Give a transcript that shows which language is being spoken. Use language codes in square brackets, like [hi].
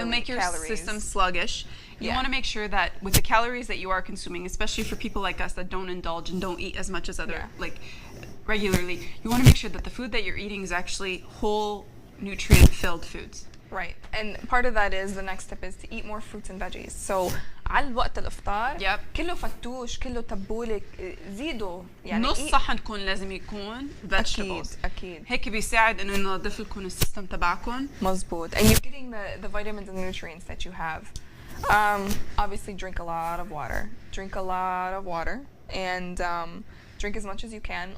[en] It'll make your system sluggish. You want to make sure that with the calories that you are consuming, especially for people like us that don't indulge and don't eat as much as other like regularly, you want to make sure that the food that you're eating is actually whole, nutrient-filled foods. Right. And part of that is the next step is to eat more fruits and veggies. [ar] So على وقت الإفطار كله فتوش كله تبولة زيدوا يعني نص صحنكم لازم يكون vegetables. أكيد. هيك بيساعد إنه ينظف لكم السيستم تبعكم. [en] مزبوط. And you're getting the vitamins and the nutrients that you have. Obviously, drink a lot of water. Drink a lot of water. And drink as much as you can.